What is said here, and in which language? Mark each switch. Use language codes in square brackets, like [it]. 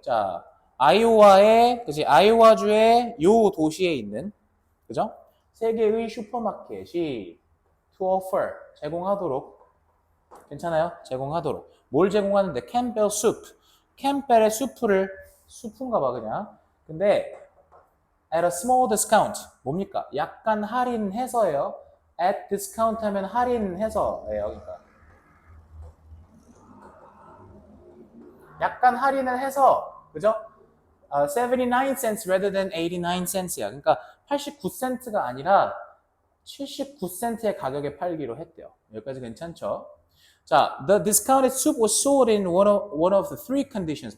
[ko] 자, 아이오와의, 그지? 아이오와주의 요 도시에 있는, 그죠? 세 개의 슈퍼마켓이 to offer, 제공하도록. 괜찮아요? 제공하도록. 뭘 제공하는데? 캠벨 수프. 캠벨의 수프인가 봐, 그냥. 근데, [en] at a small discount. [ko] 뭡니까? 약간 할인해서예요. [en] at discount [ko] 하면 할인해서예요. 그러니까. 약간 할인을 해서, 그죠? [en] 79 cents rather than 89 cents야. [ko] 그러니까 89센트가 아니라 79센트의 가격에 팔기로 했대요. 여기까지 괜찮죠? 자, [en] the discounted soup was sold in one of the three conditions.